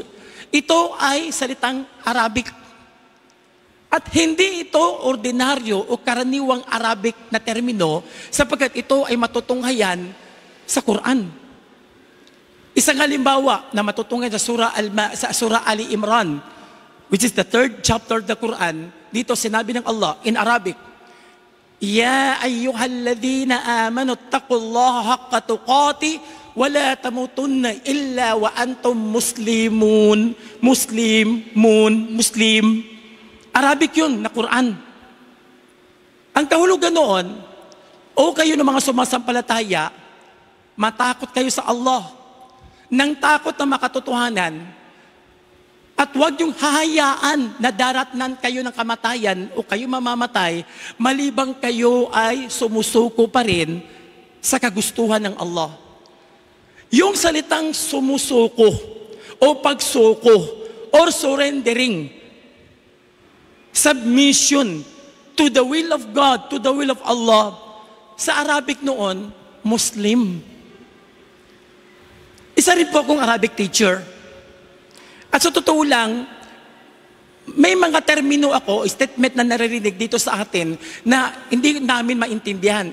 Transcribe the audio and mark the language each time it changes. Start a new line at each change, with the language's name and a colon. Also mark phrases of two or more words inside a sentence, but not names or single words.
Filipino: Ito ay salitang Arabic. At hindi ito ordinaryo o karaniwang Arabic na termino sapagkat ito ay matutunghayan sa Quran. Isang halimbawa na matutunghayan sa Surah Ali Imran,
English: which is the 3rd chapter of the Quran,
Filipino: dito sinabi ng Allah
English: in Arabic,
Arabic: يا أيها الذين آمنوا اتقوا الله حق تقاته ولا تموتن إلا وأنتم مسلمون.
Filipino: Muslim. Arabic yun na Quran. Ang kahulugan noon, o kayo ng mga sumasampalataya, matakot kayo sa Allah, nang takot na makatotohanan, at huwag yung hahayaan na daratnan kayo ng kamatayan o kayo mamamatay, malibang kayo ay sumusuko pa rin sa kagustuhan ng Allah. Yung salitang sumusuko o pagsuko
English: or surrendering, submission to the will of God, to the will of Allah,
Filipino: sa Arabic noon, Muslim. Isa rin po akong Arabic teacher. At sa totoo lang, may mga termino ako, statement na naririnig dito sa atin na hindi namin maintindihan.